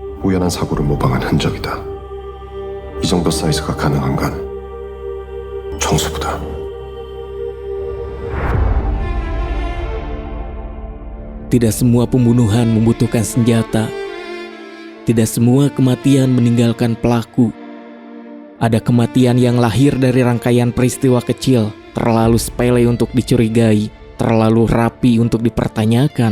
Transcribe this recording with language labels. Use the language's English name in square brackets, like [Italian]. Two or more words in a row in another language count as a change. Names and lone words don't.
[Korean] 우연한 사고를 모방한 흔적이다. 이 정도 사이즈가 가능한 건 총수부다. [Indonesian] Tidak semua pembunuhan membutuhkan senjata. Tidak semua kematian meninggalkan pelaku. Ada kematian yang lahir dari rangkaian peristiwa kecil, terlalu sepele untuk dicurigai, terlalu rapi untuk dipertanyakan.